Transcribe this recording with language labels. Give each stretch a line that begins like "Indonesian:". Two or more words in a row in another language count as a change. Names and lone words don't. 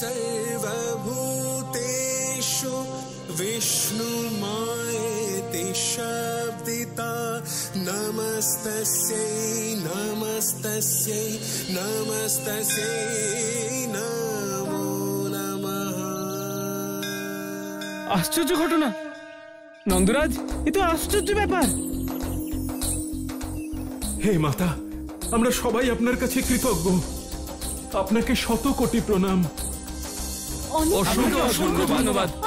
Sanskrit: सर्वभूतेषु विष्णुमायेति शब्दिता नमस्तस्यै नमस्तस्यै नमस्तस्यै नमो नमः।
Bangla: আশ্চর্য ঘটনা নন্দরাজ, এ তো আশ্চর্য ব্যাপার। হে মাতা, আমরা সবাই আপনার কাছে কৃতজ্ঞ। আপনাকে শত কোটি প্রণাম। অসংখ্য ধন্যবাদ।